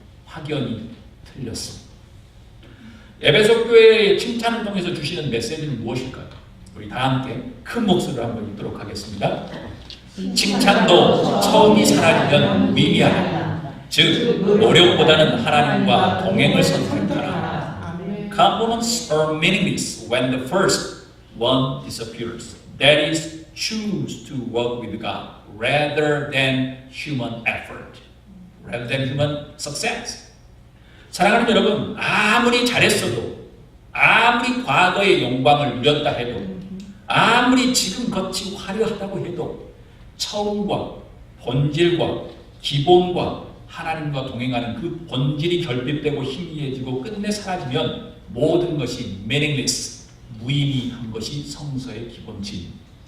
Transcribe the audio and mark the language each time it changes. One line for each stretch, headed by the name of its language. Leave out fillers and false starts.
Korean: 확연히 틀렸습니다. 에베소 교회의 칭찬을 통해서 주시는 메시지는 무엇일까요? 우리 다 함께 큰 목소리로 한번 읽도록 하겠습니다. 칭찬도 처음이 사라지면 미미하다. 즉 노력보다는 하나님과 동행을 선택하라.
English: Compliments are meaningless when the first one disappears. That is, choose to work with God rather than human effort, rather than human success.
Korean: 사랑하는 여러분, 아무리 잘했어도, 아무리 과거의 영광을 누렸다 해도, 아무리 지금 겉이 화려하다고 해도 처음과 본질과 기본과 하나님과 동행하는 그 본질이 결핍되고 희미해지고 끝내 사라지면 모든 것이 meaningless, 무의미한 것이 성서의 기본질.